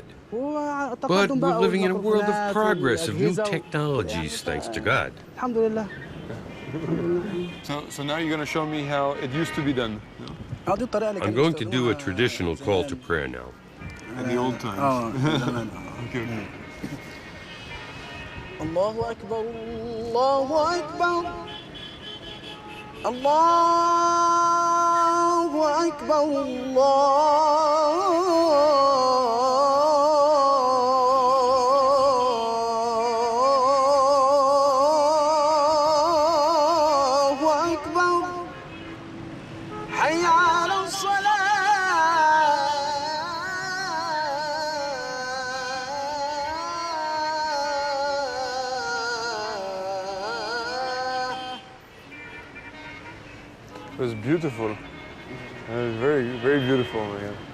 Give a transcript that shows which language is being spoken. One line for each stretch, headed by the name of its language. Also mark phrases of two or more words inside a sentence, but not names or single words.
English: But we're living in a world of progress, of new technologies, thanks to God. So now you're going to show me how it used to be done. I'm going to do a traditional call to prayer now. In the old times. Okay.
Arabic: الله أكبر، الله أكبر. الله أكبر، الله أكبر. حي على الصلاة.
English: It was beautiful. It was very, very beautiful, man.